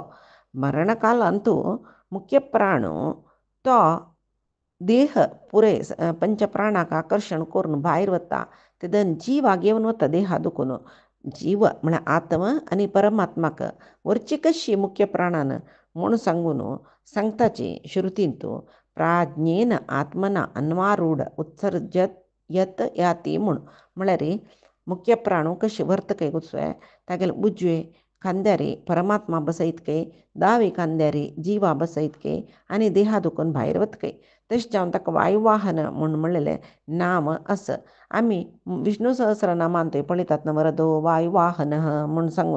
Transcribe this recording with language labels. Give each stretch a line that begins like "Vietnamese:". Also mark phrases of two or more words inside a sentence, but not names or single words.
Konkani: मरणकालांतू मुख्य प्राण तो देह पुरे पंचप्राणाक आकर्शण करून भायर वता तेदन जीव घेवन वता देहा दुखून. जीव म्हळ्यार आत्मा आनी परमात्माक वरची कशी मुख्य प्राणान म्हूण सांगून सांगताची श्रुतींत
Sanskrit: प्राज्ञेन आत्मना अन्वारूढ उत्सर्जत यत याती
Konkani: म्हूण म्हळ्यार मुख्य प्राणू कशी वर्तकय गुसय तागेले उजवे खांद्यारी परमात्मा बसयतकय दावे खांद्यारी जिवा बसयतकय आनी देहा दुखून भायर वतकय. तशें जावन ताका वायुवाहन म्हूण म्हणलेलें नाम आस. आमी विष्णू सहस्रनामान थंय पळयतात न्हू वरदो वायुवाहन म्हूण सांगून.